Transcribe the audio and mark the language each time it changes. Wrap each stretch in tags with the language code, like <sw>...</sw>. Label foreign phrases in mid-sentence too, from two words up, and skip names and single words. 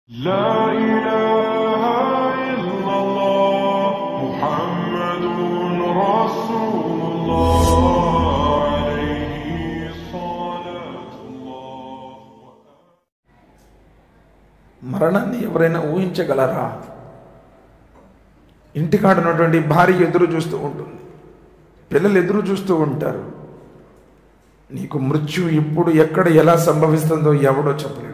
<ar>لا إله إلا الله محمد رسول الله عليه صلاة الله.</ar> <te>మరణాన్ని ఎవరైనా ఊహించగలరా? ఇంటికాడ ఉన్నటువంటి భార్య ఎదురు చూస్తూ ఉంటుంది, పిల్లలు ఎదురు చూస్తూ ఉంటారు. నీకు మృత్యు ఇప్పుడు ఎక్కడ ఎలా సంభవిస్తుందో ఎవడో చెప్పలేడు.</te>